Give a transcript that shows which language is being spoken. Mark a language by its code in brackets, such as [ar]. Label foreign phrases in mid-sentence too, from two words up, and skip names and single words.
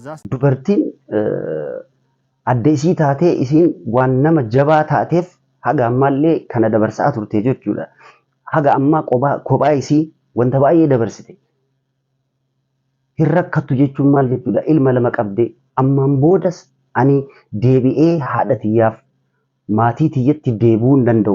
[om] dubartiin addeessi taate isiin waan nama jabaa taateef haga ammallee kana dabarsaa turte jechuudha. Haga ammaa kophaa isii wanta baay'ee dabarsite. Hin rakkattu jechuun maal jechuudha? Ilma lama qabde ammaan boodas ani deebi'ee haadha tiyyaaf maatii tiyyatti deebi'uu hin danda'u.